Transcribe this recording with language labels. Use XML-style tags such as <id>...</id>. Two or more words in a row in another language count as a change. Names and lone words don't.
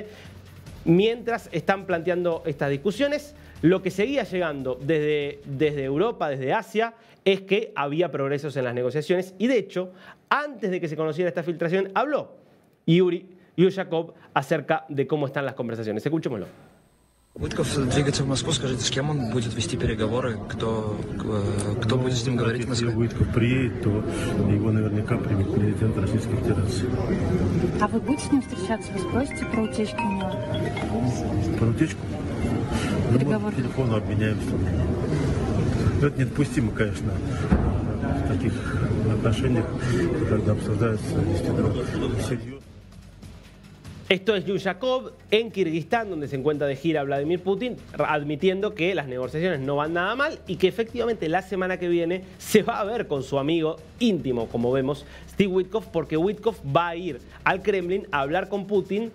<es>Mientras están planteando estas discusiones, lo que seguía llegando desde Europa, desde Asia, es que había progresos en las negociaciones y de hecho, antes de que se conociera esta filtración, habló Yuri Yushakov acerca de cómo están las conversaciones. Escuchémoslo.</es> <ru>Witkoff двигается в Москву. Скажите, с кем он будет вести переговоры? Кто будет с ним говорить в Москве? Если Witkoff приедет, то его наверняка примет президент Российской Федерации. А вы будете с ним встречаться? Вы спросите про утечку у него? Про утечку? Ну, мы по телефону обменяемся. Это недопустимо, конечно, в таких отношениях, когда обсуждаются действительно серьезно.</ru> <es>Esto es Yushakov en Kirguistán, donde se encuentra de gira Vladimir Putin, admitiendo que las negociaciones no van nada mal y que efectivamente la semana que viene se va a ver con su amigo íntimo, como vemos, Steve Witkoff, porque Witkoff va a ir al Kremlin a hablar con Putin.</es>